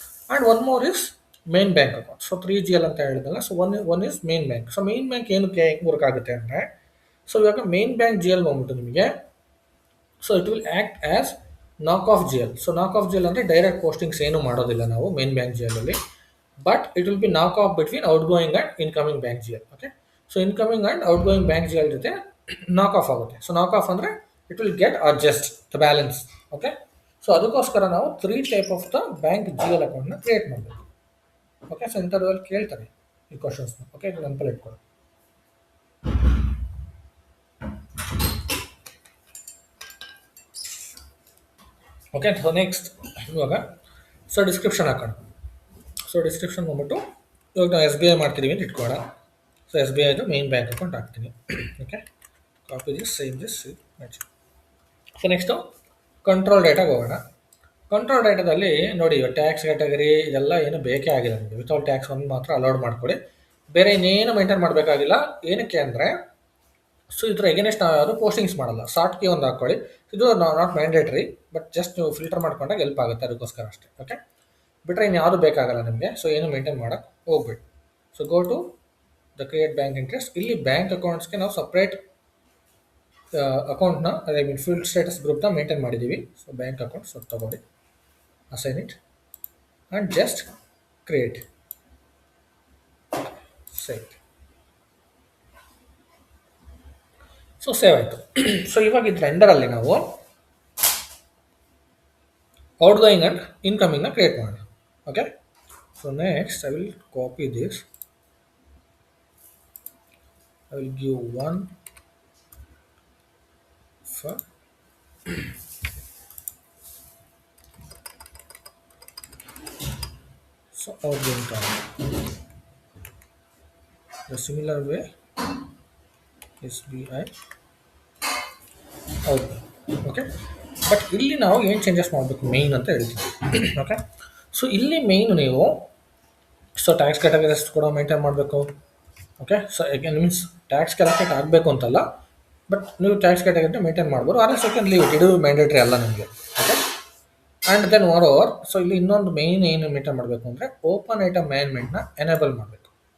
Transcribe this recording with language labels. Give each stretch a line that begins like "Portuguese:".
English: And one more is main bank account. So 3 GL
Kannada: ಅಂತ ಹೇಳಿದಲ್ಲ,
English: So one is main bank.
Kannada: So main bank ಏನಕ್ಕೆ ಹೆಂಗೆ work ಆಗುತ್ತೆ ಅಂದರೆ, ಸೊ ಇವಾಗ ಮೇನ್ ಬ್ಯಾಂಕ್ GL ಬಂದ್ಬಿಟ್ಟು ನಿಮಗೆ so
English: It will act as knock off GL.
Kannada: ಸೊ ನಾಕ್ ಆಫ್ GL ಅಂದರೆ ಡೈರೆಕ್ಟ್ ಪೋಸ್ಟಿಂಗ್ಸ್ ಏನು ಮಾಡೋದಿಲ್ಲ ನಾವು main bank GLಲ್ಲಿ.
English: but it will be knock off between outgoing and incoming bank GL. Okay, so incoming and outgoing bank GL ಜೊತೆ knock off ಆಗುತ್ತೆ. So knock off ಅಂದರೆ it will get adjust the balance.
Kannada: Okay, so ಅದಕ್ಕೋಸ್ಕರ ನಾವು 3 type of the bank GL ಅಕೌಂಟ್ನ create ಮಾಡಬೇಕು. Okay, so ಇಂಥದ್ರಲ್ಲಿ ಕೇಳ್ತಾರೆ ಈ ಕ್ವಶನ್ಸ್ನ. ಓಕೆ, ಇದು ನೆನಪಲ್ಲಿ ಇಟ್ಕೊಳ್ಳಿ. ಓಕೆ, ಸೊ ನೆಕ್ಸ್ಟ್ ಇವಾಗ ಸೊ ಡಿಸ್ಕ್ರಿಪ್ಷನ್ ಹಾಕೋಣ. ಸೊ ಡಿಸ್ಕ್ರಿಪ್ಷನ್ ಬಂದ್ಬಿಟ್ಟು ಇವಾಗ ನಾವು SBI ಮಾಡ್ತಿದ್ದೀವಿ ಅಂತ ಇಟ್ಕೊಳ್ಳೋಣ. ಸೊ SBI ಇದು ಮೇನ್ ಬ್ಯಾಂಕ್ ಅಕೌಂಟ್ ಹಾಕ್ತೀನಿ. Okay,
English: Copy this, save this.
Kannada: So next control ಡೇಟಾಗೆ ಹೋಗೋಣ. ಕಂಟ್ರೋಲ್ ಡೇಟಾದಲ್ಲಿ ನೋಡಿ, ಟ್ಯಾಕ್ಸ್ ಕ್ಯಾಟಗರಿ ಇದೆಲ್ಲ ಏನು ಬೇಕೇ ಆಗಿಲ್ಲ ನಿಮಗೆ. ವಿತೌಟ್ ಟ್ಯಾಕ್ಸ್ ಒಂದು ಮಾತ್ರ ಅಲೌಡ್ ಮಾಡ್ಕೊಳ್ಳಿ, ಬೇರೆ ಇನ್ನೇನು ಮೇಂಟೈನ್ ಮಾಡಬೇಕಾಗಿಲ್ಲ. ಏನಕ್ಕೆ ಅಂದರೆ ಸೊ ಇದ್ರ ಎಗೇನೆಸ್ಟ್ ನಾವು ಯಾವುದು ಪೋಸ್ಟಿಂಗ್ಸ್ ಮಾಡಲ್ಲ. ಶಾರ್ಟ್ ಕೀ ಒಂದು ಹಾಕ್ಕೊಳ್ಳಿ. ಇದು ನಾಟ್ ಮ್ಯಾಂಡೇಟ್ರಿ, ಬಟ್ ಜಸ್ಟ್ ನೀವು ಫಿಲ್ಟರ್ ಮಾಡ್ಕೊಂಡಾಗ ಹೆಲ್ಪ್ ಆಗುತ್ತೆ, ಅದಕ್ಕೋಸ್ಕರ ಅಷ್ಟೇ. ಓಕೆ, ಬಿಟ್ಟರೆ ಇನ್ನು ಯಾವುದು ಬೇಕಾಗಲ್ಲ ನಿಮಗೆ. ಸೊ ಏನು ಮೇಂಟೈನ್ ಮಾಡೋಕ್ಕೆ ಹೋಗ್ಬೇಡಿ.
English: So go to the create bank interest.
Kannada: ಇಲ್ಲಿ ಬ್ಯಾಂಕ್ ಅಕೌಂಟ್ಸ್ಗೆ ನಾವು ಸಪ್ರೇಟ್ ಅಕೌಂಟ್ನ ಐ ಮೀನ್ ಫೀಲ್ಡ್ ಸ್ಟೇಟಸ್ ಗ್ರೂಪ್ನ ಮೇಂಟೈನ್ ಮಾಡಿದ್ದೀವಿ. ಸೊ ಬ್ಯಾಂಕ್ ಅಕೌಂಟ್ ಸೊ ತಗೊಳ್ಳಿ,
English: assign it and just create, save.
Kannada: So save ಆಯಿತು. ಸೊ ಇವಾಗ ಇದು ರೆಂಡರಲ್ಲಿ ನಾವು ಔಟ್ಗೋಯಿಂಗ್ ಆ್ಯಂಡ್ ಇನ್ಕಮಿಂಗ್ನ ಕ್ರಿಯೇಟ್ ಮಾಡೋಣ.
English: Okay, so next I will copy this. I will give one for so outgoing column. The similar way SBI outgoing.
Kannada: Okay, but ಇಲ್ಲಿ ನಾವು ಏನು changes ಮಾಡಬೇಕು main ಅಂತ ಹೇಳ್ತೀವಿ. ಓಕೆ, ಸೊ ಇಲ್ಲಿ ಮೇಯ್ನು ನೀವು ಸೊ ಟ್ಯಾಕ್ಸ್ ಕ್ಯಾಟಗರೀಸ್ ಕೂಡ ಮೇಂಟೈನ್ ಮಾಡಬೇಕು. Okay, so again means tax calculate ಆಗಬೇಕು ಅಂತಲ್ಲ, ಬಟ್ ನೀವು ಟ್ಯಾಕ್ಸ್ ಕ್ಯಾಟಗರಿ ಮೇಂಟೈನ್ ಮಾಡ್ಬೋದು. ಆರ್ ಎಸ್ ಲೀವ್ ಇಟ್, ಇದು ಮ್ಯಾಂಡೇಟ್ರಿ ಅಲ್ಲ ನಿಮಗೆ. Okay, and then more over so ಇಲ್ಲಿ ಇನ್ನೊಂದು ಮೇಯ್ನ್ ಏನು ಮೇಂಟೈನ್ ಮಾಡಬೇಕು ಅಂದರೆ ಓಪನ್ ಐಟಮ್ ಮ್ಯಾನೇಜ್ಮೆಂಟ್ನ ಎನೇಬಲ್ ಮಾಡಬೇಕು.